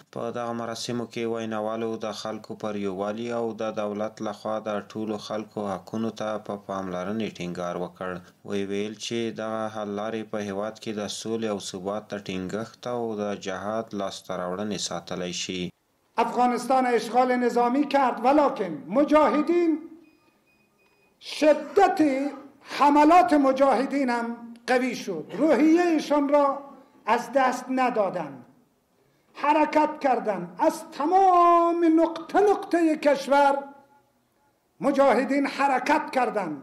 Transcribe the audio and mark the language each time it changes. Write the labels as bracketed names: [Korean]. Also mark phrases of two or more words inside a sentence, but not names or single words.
[Pashto] په دغه مراسمو کې ویناوالو د خلکو پر یووالي او د دولت لخوا د ټولو خلکو حقونو ته په پاملرنې ټینګار وکړ. ویل چې دغه حل لارې په هیواد کې د سولې او ثبات د ټینګښت او د جهاد لاسته راوړنې ساتلی شي. [Persian] افغانستان اشغال نظامی کرد، ولکن مجاهدین شدت حملات مجاهدین هم قوی شد، روحیه ایشان را از دست ندادند، حرکت کردند. از تمام نقطه کشور مجاهدین حرکت کردند.